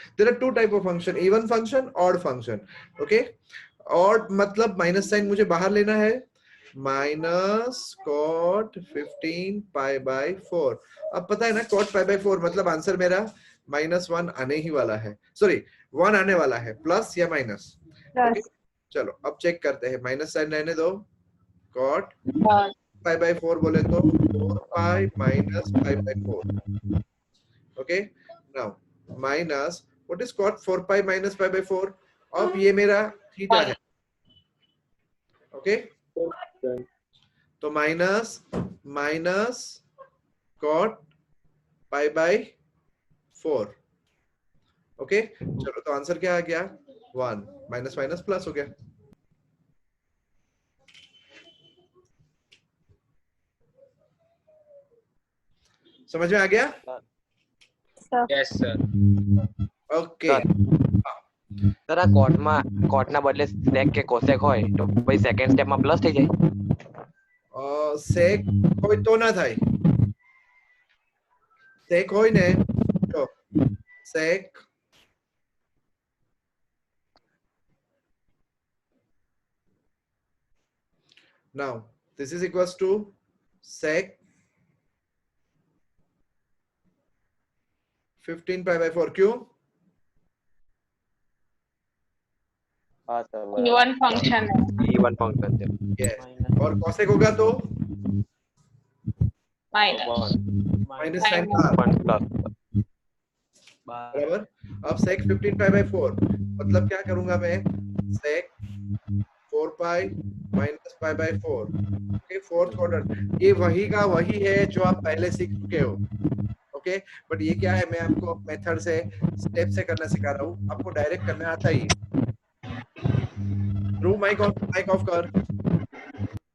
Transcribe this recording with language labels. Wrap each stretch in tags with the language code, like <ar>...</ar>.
<en>There are two type of function, even function, odd function.</en> <hi>Okay, odd मतलब minus sign मुझे बाहर लेना है, माइनस cot 15 pi by 4. अब पता है ना cot pi by 4 मतलब आंसर मेरा -1 आने ही वाला है, सॉरी 1 आने वाला है, प्लस या माइनस.</hi> <en>Okay?</en> <hi>चलो अब चेक करते हैं, माइनस साइन रहने दो.</hi> <en>cot pi by 4 बोले तो 4 pi minus pi by 4. Okay, now minus what is cot 4 pi minus pi by 4?</en> <hi>अब ये मेरा थीटा है. Okay, तो minus minus cot pi by 4. Okay, चलो तो आंसर क्या आ गया? 1. माइनस माइनस प्लस हो गया. समझ में आ गया?</hi> <en>Yes sir. Okay</en> <gu>સર આ કોટના બદલે સેક કે કોસેક હોય તો ભાઈ સેકન્ડ સ્ટેપમાં પ્લસ થઈ જાય. સેક હોય તો ના થાય. સેક હોય ને તો સેક</gu> <en>now this is equals to sec 15 pi by 4</en> <hi>क्यों? हाँ सर E1 फंक्शन है।</hi> <gu>E1 फंक्शन છે.</gu> <hi>yes और cosec होगा तो माइनस माइनस साइन का 1 प्लस. बराबर. अब sec 15 pi by 4 मतलब क्या करूंगा मैं?</hi> <en>sec 4 pi minus pi by 4 okay fourth order.</en> <hi>ये वही का वही है जो आप पहले सीख चुके हो. ओके बट ये क्या है, मैं आपको मेथड से स्टेप से करना सिखा रहा हूँ. आपको डायरेक्ट करना आता ही. ध्रुव माइक ऑफ कर.</hi>